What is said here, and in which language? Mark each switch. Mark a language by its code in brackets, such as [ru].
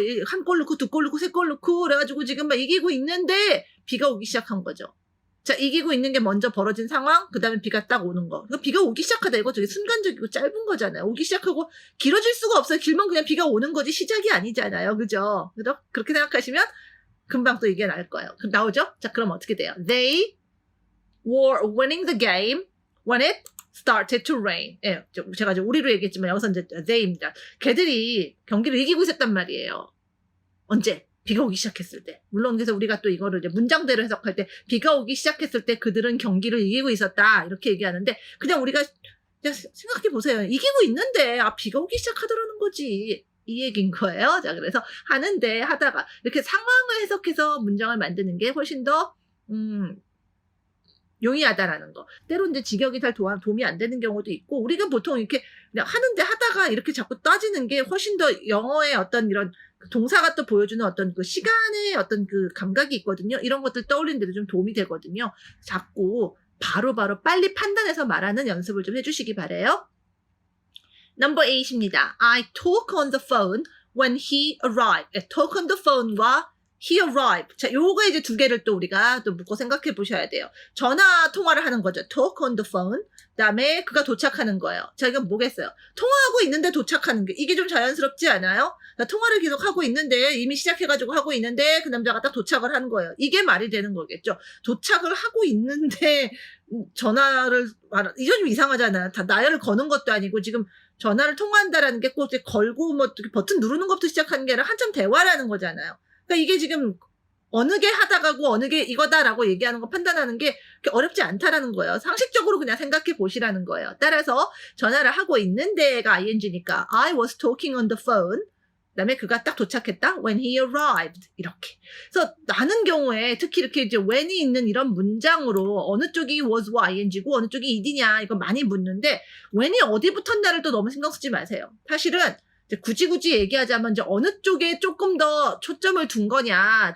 [ko] 한 골 넣고, 두 골 넣고, 세 골 넣고, 그래가지고 지금 막 이기고 있는데 비가 오기 시작한 거죠. 자, 이기고 있는 게 먼저 벌어진 상황, 그 다음에 비가 딱 오는 거. 비가 오기 시작하다, 이거 되게 순간적이고 짧은 거잖아요. 오기 시작하고 길어질 수가 없어요. 길면 그냥 비가 오는 거지 시작이 아니잖아요. 그죠? 그렇게 생각하시면 금방 또 이게 나올 거예요. 나오죠? 자, 그럼 어떻게 돼요? [en] They were winning the game when it started to rain. [ko] 예, 제가 이제 우리로 얘기했지만 여기서 이제 they입니다. 걔들이 경기를 이기고 있었단 말이에요. 언제? 비가 오기 시작했을 때. 물론 그래서 우리가 또 이거를 이제 문장대로 해석할 때 비가 오기 시작했을 때 그들은 경기를 이기고 있었다. 이렇게 얘기하는데 그냥 우리가 그냥 생각해 보세요. 이기고 있는데 비가 오기 시작하더라는 거지. 이 얘기인 거예요. 자, 그래서 하다가 이렇게 상황을 해석해서 문장을 만드는 게 훨씬 더 용이하다라는 거. 때로 이제 직역이 잘 도움이 안 되는 경우도 있고 우리가 보통 이렇게 그냥 하다가 이렇게 자꾸 따지는 게 훨씬 더 영어의 어떤 이런 동사가 또 보여주는 어떤 그 시간의 어떤 그 감각이 있거든요. 이런 것들 떠올리는 데도 좀 도움이 되거든요. 자꾸 바로바로 빨리 판단해서 말하는 연습을 좀 해주시기 바래요. [en] Number 8 [ko] 입니다. [en] I talk on the phone when he arrived. talk on the phone과 he arrived. [ko] 자, 요거 이제 두 개를 또 우리가 또 묶어 생각해 보셔야 돼요. 전화 통화를 하는 거죠. [en] talk on the phone. [ko] 그다음에 그가 도착하는 거예요. 자, 이건 뭐겠어요? 통화하고 있는데 도착하는 게 이게 좀 자연스럽지 않아요? 그러니까 통화를 계속 하고 있는데 이미 시작해가지고 하고 있는데 그 남자가 딱 도착을 하는 거예요. 이게 말이 되는 거겠죠. 도착을 하고 있는데 전화를 이건 좀 이상하잖아요. 다 나열을 거는 것도 아니고 지금 전화를 통화한다라는 게 꼭 걸고 뭐 버튼 누르는 것부터 시작하는 게 아니라 한참 대화라는 거잖아요. 그러니까 이게 지금 어느 게 하다가고 어느 게 이거다라고 얘기하는 거 판단하는 게 그렇게 어렵지 않다라는 거예요. 상식적으로 그냥 생각해 보시라는 거예요. 따라서 전화를 하고 있는데가 ing니까 [en] I was talking on the phone. [ko] 그다음에 그가 딱 도착했다. [en] When he arrived. [ko] 이렇게. 그래서 나는 경우에 특히 이렇게 이제 when이 있는 이런 문장으로 어느 쪽이 was와 ing고 어느 쪽이 id냐 이거 많이 묻는데 when이 어디 붙었냐를 또 너무 신경 쓰지 마세요. 사실은 굳이 얘기하자면 이제 어느 쪽에 조금 더 초점을 둔 거냐.